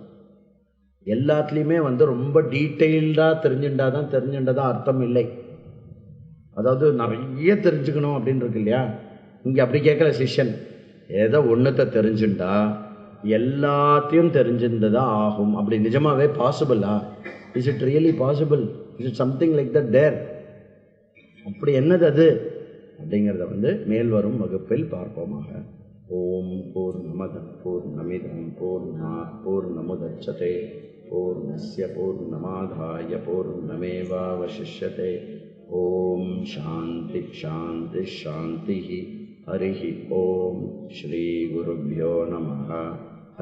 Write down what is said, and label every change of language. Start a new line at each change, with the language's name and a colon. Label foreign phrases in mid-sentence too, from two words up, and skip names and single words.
Tamil: எல்லாத்துலேயுமே வந்து ரொம்ப டீட்டெயில்டாக தெரிஞ்சுட்டா அர்த்தம் இல்லை. அதாவது நிறைய தெரிஞ்சுக்கணும் அப்படின்னு இருக்கு இல்லையா? இங்கே அப்படி கேட்குற சிஷ்யன் ஏதோ ஒன்றத்தை தெரிஞ்சுட்டா எல்லாத்தையும் தெரிஞ்சிருந்ததா ஆகும். அப்படி நிஜமாவே பாசிபிளா?
English: Is it really possible? Is it something like that there?
Tamil: அப்படி என்னது அது அப்படிங்கிறத வந்து மேல் வரும் வகுப்பில் பார்ப்போமாக.
Sanskrit: ओम् पूर्णमदः पूर्णमिदम् पूर्णात् पूर्णमुदच्यते पूर्णस्य पूर्णमादाय पूर्णमेवावशिष्यते. ओम् शान्ति शान्ति शान्ति. हरिः ओम्। श्री गुरुभ्यो नमः.